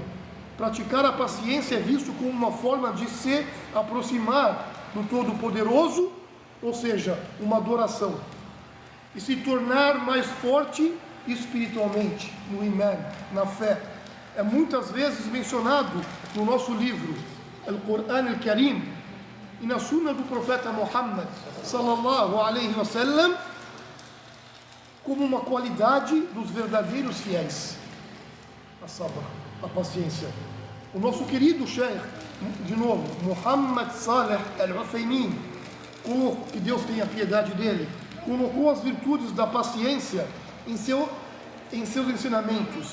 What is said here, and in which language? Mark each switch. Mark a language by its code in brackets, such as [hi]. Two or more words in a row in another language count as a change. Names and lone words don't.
[pt] Praticar a paciência é visto como uma forma de se aproximar do Todo-Poderoso, ou seja, uma adoração, e se tornar mais forte espiritualmente, no iman, na fé. É muitas vezes mencionado no nosso livro, Al-Quran Al-Karim, e na Sunna do profeta Muhammad [ar] صلى الله عليه وسلم, [pt] como uma qualidade dos verdadeiros fiéis. A sabr, a paciência. O nosso querido Sheikh, de novo, Muhammad Saleh Al-Uthaymin, que Deus tenha piedade dele, colocou as virtudes da paciência em seus ensinamentos.